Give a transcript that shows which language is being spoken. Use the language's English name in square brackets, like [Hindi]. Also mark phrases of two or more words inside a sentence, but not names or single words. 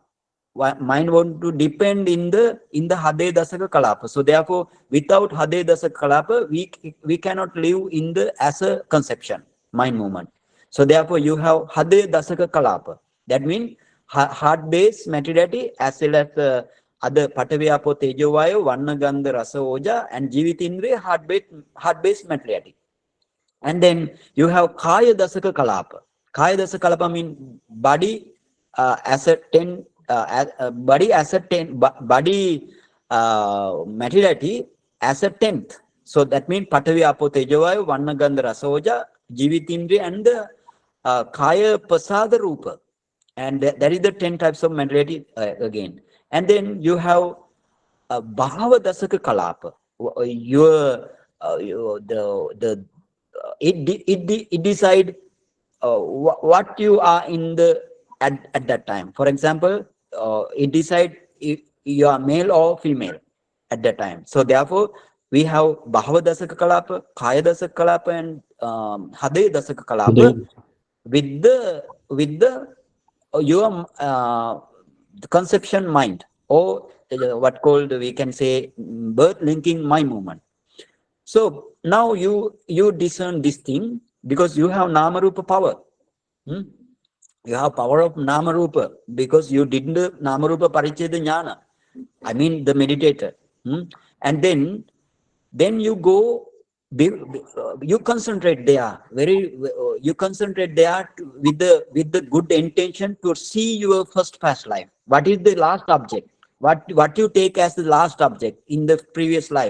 [English] Mind want to depend in the [Pali] hadaya dasaka kalapa. [English] So therefore, without [Pali] hadaya dasaka kalapa, [English] we cannot live in the as a conception mind movement. So therefore, you have [Pali] hadaya dasaka kalapa. [English] That means heart base materiality as well as other [Pali] pataviyapo tejo vayu, vanna gandha rasa oja, [English] and jivitindriya heart base materiality. And then you have [Pali] kaya dasaka kalapa. Kaya dasaka kalapa [English] means body as a 10 body as a 10 body materiality as a 10th. So that means [Pali] patavi apo tejo vayu, vanna gandha rasa oja, jivitindriya, [English] and the [Pali] kaya pasada rupa. [English] And that is the 10 types of materiality again. And then you have [Pali] bhava dasaka kalapa. [English] It decide what you are in the at that time. For example, it decide if you are male or female at that time. So therefore, we have [Pali] bhava dasaka kalapa, kaya dasaka kalapa, [English] and [Pali] hadaya dasaka kalapa [English] with the your the conception mind, or what called, we can say, birth linking mind movement. So now you discern this thing because you have [Pali] nama rupa [English] power. You have power of [Pali] nama rupa [English] because you did the [Pali] nama rupa paricheda jnana, [English] I mean the meditator. And then you go, you concentrate there you concentrate there with the good intention to see your first past life. What is the last object, what you take as the last object in the previous life.